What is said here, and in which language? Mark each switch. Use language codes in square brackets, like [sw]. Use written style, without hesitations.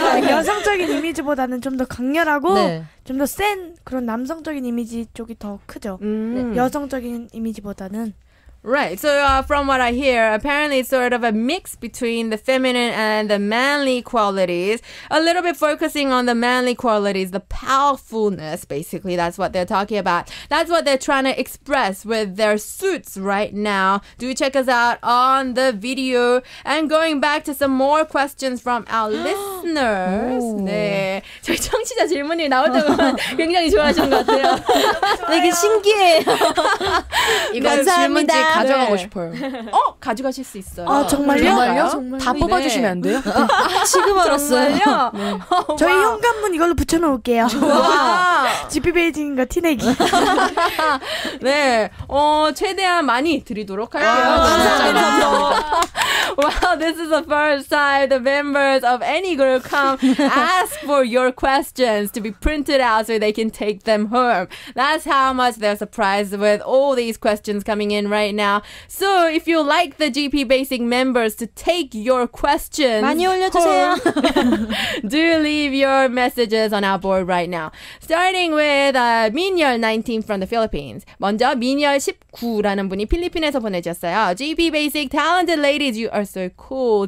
[ko] 여성적인 이미지보다는 좀 더 강렬하고 좀 더 센 그런 남성적인 이미지 쪽이 더 크죠. 여성적인 이미지보다는. [en] Right. So from what I hear, apparently it's sort of a mix between the feminine and the manly qualities. A little bit focusing on the manly qualities, the powerfulness, basically. That's what they're talking about. That's what they're trying to express with their suits right now. Do check us out on the video. And going back to some more questions from our listeners. [ko] 네. 저희 청취자 질문이 나올 때만 굉장히 좋아하시는 것 같아요. 되게 신기해요. 이거 질문지 가져가고 싶어요. 가져가실 수 있어요. 아, 정말요? 다 뽑아주시면 안 돼요? 지금 알았어요. 네. 저희 현관문 이걸로 붙여놓을게요. 와. 지피베이직인가 티내기. 네, 최대한 많이 드리도록 할게요. [en] Well, this is the first time the members of any group come ask for your questions to be printed out so they can take them home. That's how much they're surprised with all these questions coming in right now. So if you like the 지피베이직 members to take your questions [ko] 많이 올려주세요. [en] do leave your messages on our board right now. Starting with 민열19 from the Philippines. [ko] 먼저 민열19라는 분이 필리핀에서 보내주셨어요. [en] 지피베이직 talented ladies, you are so cool.